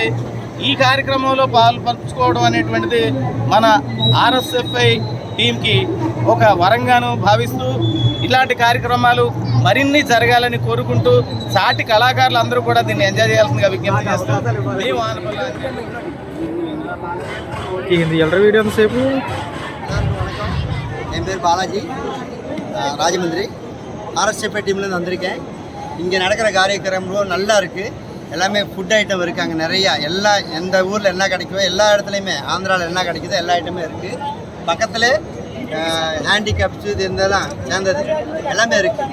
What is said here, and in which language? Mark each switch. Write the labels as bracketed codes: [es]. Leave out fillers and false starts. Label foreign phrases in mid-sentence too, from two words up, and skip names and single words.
[te] ఈ కార్యక్రమంలో పాల్పంచుకోవడం అనేటువంటిది మన ఆర్ఎస్ఎఫ్ఐ టీంకి ఒక వరంగాను భావిస్తూ ఇలాంటి కార్యక్రమాలు మరిన్ని జరగాలని కోరుకుంటూ సాటి కళాకారులు అందరూ కూడా దీన్ని ఎంజాయ్ చేయాల్సిందిగా విజ్ఞప్తి చేస్తాం. వీడియో సేపు [ta] என் பேர் பாலாஜி, ராஜமந்திரி. ஆர்எஸ்எஃப்ஐ டீம்லேருந்து வந்திருக்கேன். இங்கே நடக்கிற காரியக்கிரமம் நல்லா இருக்குது. எல்லாமே ஃபுட் ஐட்டம் இருக்குது. அங்கே நிறையா எந்த ஊரில் என்ன கிடைக்குதோ எல்லா இடத்துலையுமே, ஆந்திராவில் என்ன கிடைக்குதோ எல்லா ஐட்டமே இருக்குது. பக்கத்தில் ஹேண்டிகேப்ஸு இது இதெல்லாம் சேர்ந்தது எல்லாமே இருக்குது.